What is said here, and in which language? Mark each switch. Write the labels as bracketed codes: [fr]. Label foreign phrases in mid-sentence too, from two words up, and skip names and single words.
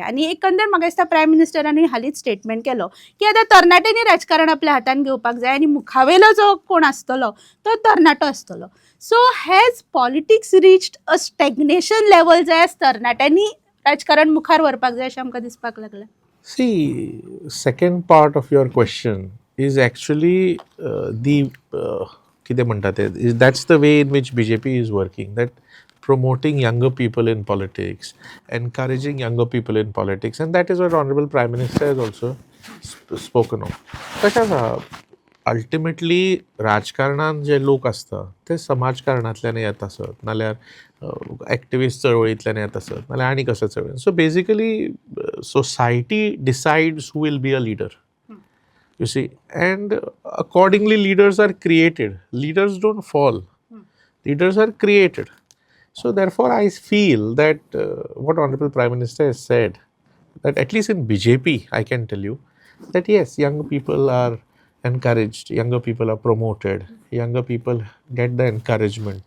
[kok] आनी एकंदर म्हाका दिसता प्रायम मिनिस्टरांनी हालींच स्टेटमेंट केलो की आतां तरणाट्यांनी राजकारण आपल्या हातान घेवपाक जाय आनी मुखावेलो जो कोण आसतलो तो तरणाटो आसतलो. [en] So has politics reached a stagnation level [kok] जाय तरणाट्यांनी राजकारण मुखार व्हरपाक जाय अशें आमकां दिसपाक लागलां. [en] See, second part of your question is actually [kok] कितें म्हणटा ते [en] that's the way in which BJP is working, that promoting younger people in politics, encouraging younger people in politics, and that is what Honorable Prime Minister has also spoken of. [kok] कशें आसा अल्टिमेटली राजकारणान जे लोक असता ते समाजकारणांतल्यान येत आसत नाल्यार एक्टिविस्ट चळवळींतल्यान येत आसत नाल्यार आनी कशा चळवळीन. [en] So basically society decides who will be a leader, you see, and accordingly leaders are created. Leaders don't fall, leaders are created. So therefore I feel that what Honorable Prime Minister has said, that at least in BJP I can tell you that yes, young people are encouraged, younger people are promoted, younger people get the encouragement.